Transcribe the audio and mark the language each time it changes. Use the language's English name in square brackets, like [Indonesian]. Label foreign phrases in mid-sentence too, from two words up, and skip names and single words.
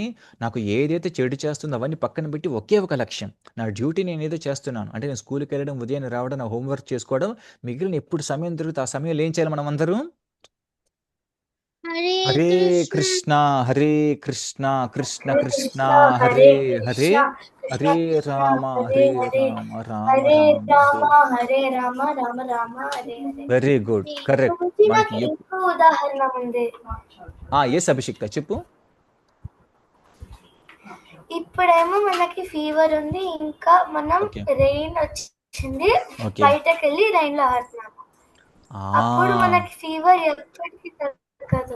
[Telugu] నాకు ఏదైతే చెడు చేస్తుందో అవన్నీ పక్కన పెట్టి ఒకే ఒక లక్ష్యం, నా డ్యూటీ నేను ఏదో చేస్తున్నాను అంటే నేను స్కూల్కి వెళ్ళడం, ఉదయాన్నే రావడం, నా హోంవర్క్ చేసుకోవడం, మిగిలిన ఎప్పుడు సమయం దొరుకుతుంది ఆ సమయంలో ఏం చేయాలి? మనం అందరూ హరే హరే కృష్ణ కృష్ణ హరే కృష్ణ కృష్ణ హరే కృష్ణ కృష్ణ హరే హరే హరే కృష్ణ హరే కృష్ణ రామ హరే హరే హరే రామ రామ హరే రామ రామ హరే. హరే రామ రామ రామ హరే హరే. [English] very good, correct. [Telugu] గురించి మనకి నాకు ఇంకో ఉదాహరణ ఉంది. ఎస్ అభిషిక్త చెప్పు. ఇప్పుడేమో మనకి ఫీవర్ ఉంది, ఇంకా మనం ఓకే రెయిన్ వచ్చింది, ఓకే బయటకు వెళ్ళి రెయిన్ లో ఆడుతున్నాము. అప్పుడు మనకి ఫీవర్ ఎప్పటికీ తగ్గదు.